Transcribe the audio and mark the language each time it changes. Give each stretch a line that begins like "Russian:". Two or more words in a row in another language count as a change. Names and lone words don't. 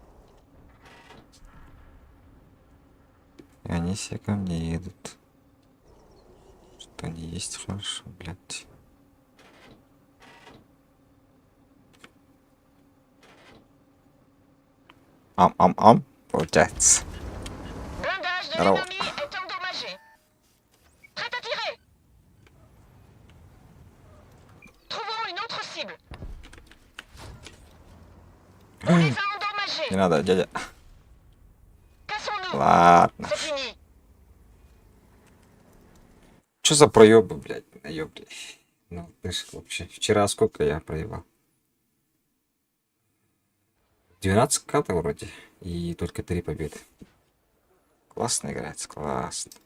Russian: И они все ко мне едут. Что они есть хорошо, блядь. Ам-ам-ам. Получается.
French: Blindage de
Russian: Здорово.
French: l'ennemi est endommagé. Prêt à tirer. Trouvons une autre cible. On les a
Russian: Не
French: endommagés.
Russian: надо, дядя.
French: Cassons-nous.
Russian: Ладно.
French: C'est fini.
Russian: Что за проебы, блядь, наебли? Ну, слышь, вообще. Вчера сколько я проебал? 12 катов вроде. И только 3 победы. Классно играется, классно.